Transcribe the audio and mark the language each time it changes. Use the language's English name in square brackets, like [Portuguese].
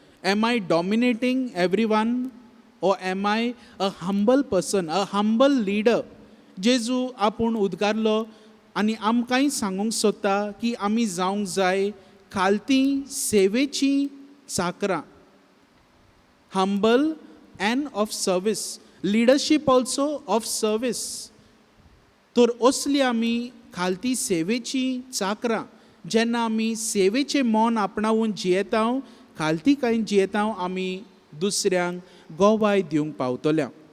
[English] Am I dominating everyone? ओ am I a humble person, a humble leader? [Goan Konkani] जेजू आपूण उद्गारलो आनी आमकांय सांगूंक सोदता की आमी जावंक जाय खालती सेवेची चाकरां. [English] Humble and of service, leadership also of service. [Goan Konkani] तर असली आमी खालती सेवेची चाकरां जेन्ना आमी सेवेचें मोन आपणावून जियेता, खालतीकायेन जियेता, आमी दुसऱ्यांक गोवाय दिवंक पावतल्या.